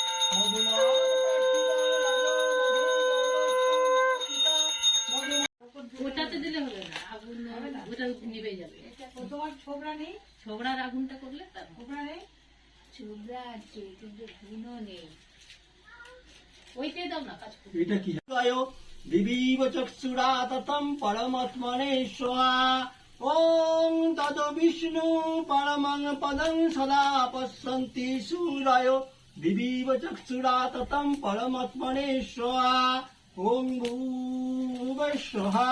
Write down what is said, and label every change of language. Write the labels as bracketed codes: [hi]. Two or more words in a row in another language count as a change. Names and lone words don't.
[bn] ওটাতে দিলে হবে না, আগুন ওটা নিভে যাবে। তোমার ছোবড়া নেই? ছোবড়ার আগুনটা করলে তার ছোবড়া নেই? ছোবড়া আছে কিন্তু ধুনো নেই। ওইটাই দাও না, কাজ করবে। এটা কি [sa] দিবীব চক্ষুরা ততম পরমাত্মনে স্বাহা। ওম তদ বিষ্ণু পরমং পদং সদা পশ্যন্তি সূরয় দিবীব চক্ষুরা ততম পরমাত্মনে স্বাহা। ওম ভূর্ভুবঃ স্বাহা।